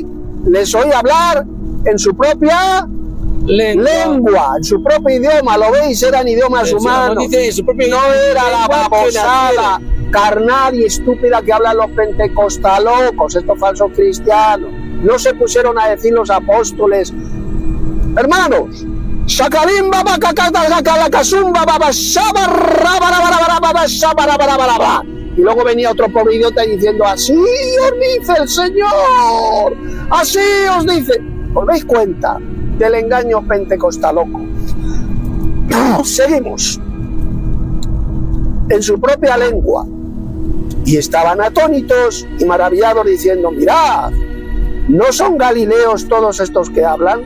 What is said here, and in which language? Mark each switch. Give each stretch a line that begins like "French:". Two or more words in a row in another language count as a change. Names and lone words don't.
Spanish: Les oía hablar en su propia lengua, en su propio idioma. Lo veis, eran idiomas humanos. No era la babosada carnal y estúpida que hablan los pentecostalocos, estos falsos cristianos. No se pusieron a decir los apóstoles, hermanos, Shakalimba bakakata sakalakasumba babashaba rabarabarabarabashaba. Y luego venía otro pobre idiota diciendo, así os dice el Señor, así os dice. ¿Os dais cuenta del engaño pentecostaloco? Seguimos. En su propia lengua. Y estaban atónitos y maravillados diciendo, mirad, ¿no son galileos todos estos que hablan?